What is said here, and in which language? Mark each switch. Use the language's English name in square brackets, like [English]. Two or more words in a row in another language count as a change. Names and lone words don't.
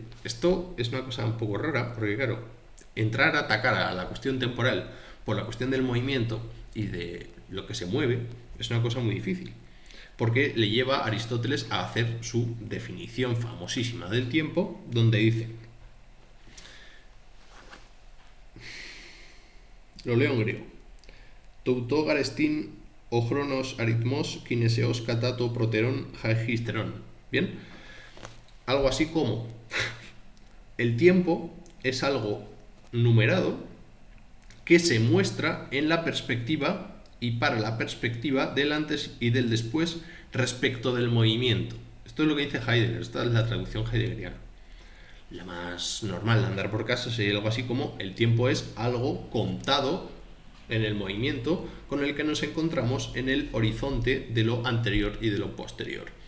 [Spanish] Esto es una cosa un poco rara, porque claro, entrar a atacar a la cuestión temporal por la cuestión del movimiento y de lo que se mueve es una cosa muy difícil, porque le lleva a Aristóteles a hacer su definición famosísima del tiempo, donde dice, lo leo en griego, [Greek] τοῦτο γάρ ἐστιν ὁ χρόνος ἀριθμὸς κινήσεως κατὰ τὸ πρότερον καὶ ὕστερον. [Spanish] Bien, algo así como el tiempo es algo numerado que se muestra en la perspectiva y para la perspectiva del antes y del después respecto del movimiento. Esto es lo que dice Heidegger, esta es la traducción heideggeriana. La más normal de andar por casa sería algo así como el tiempo es algo contado en el movimiento con el que nos encontramos en el horizonte de lo anterior y de lo posterior.